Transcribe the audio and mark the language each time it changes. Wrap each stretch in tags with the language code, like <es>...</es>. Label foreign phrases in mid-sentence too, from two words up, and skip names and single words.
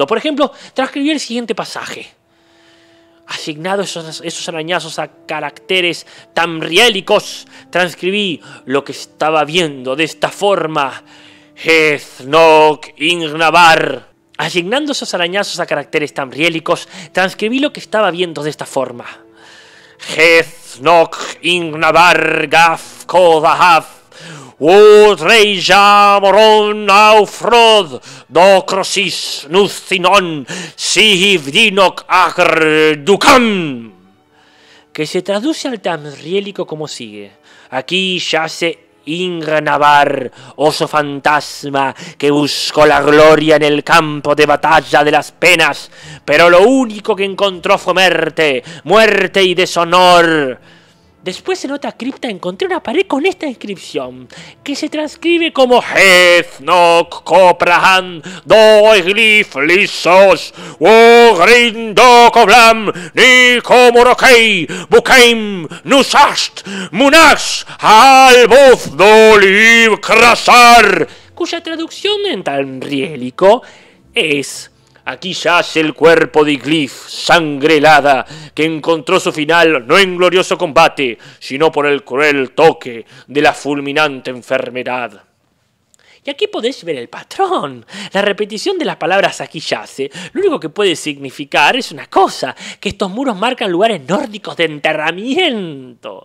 <es>Por ejemplo, transcribí el siguiente pasaje. Asignado esos arañazos a caracteres tamriélicos, transcribí lo que estaba viendo de esta forma. Heznok Ingnabar. Asignando esos arañazos a caracteres tamriélicos, transcribí lo que estaba viendo de esta forma. Heznok Ingnabar Gaf Kodahaf Udreja Moron Aufrod Dokrosis Nuzinon Sihivdinok Agr Dukam, que se traduce al tamriélico como sigue. Aquí yace Ingnabar, oso fantasma que buscó la gloria en el campo de batalla de las penas, pero lo único que encontró fue muerte y deshonor. Después, en otra cripta, encontré una pared con esta inscripción, que se transcribe como Heznok Koprahan Doeglif Lisos Ogrindokoblam Nikomorokei Bukeim Nusast Munax Alboz Doliv Krasar, cuya traducción en tamriélico es: aquí yace el cuerpo de Iglif, sangre helada, que encontró su final no en glorioso combate, sino por el cruel toque de la fulminante enfermedad. Y aquí podéis ver el patrón. La repetición de las palabras aquí yace, lo único que puede significar es una cosa: que estos muros marcan lugares nórdicos de enterramiento.</es>